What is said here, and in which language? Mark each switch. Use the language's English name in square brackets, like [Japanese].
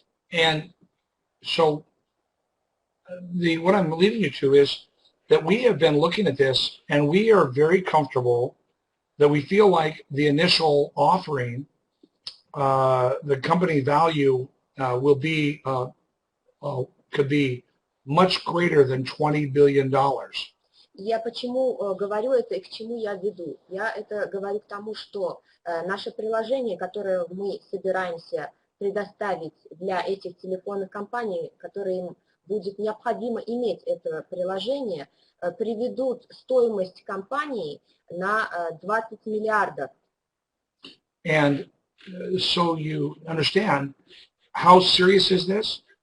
[English] And so what I'm leading you to is that we have been looking at this, and we are very comfortable that we feel like the initial offering, the company value will be could be much greater than $20 billion. [Russian] Я почему говорю это и к чему я веду? Я это говорю к тому, что наше приложение, которое мы собираемся предоставить для этих телефонных компаний, которым будет необходимо иметь это приложение, приведут стоимость компании на 20 миллиардов. [English] And so you understand how serious is this?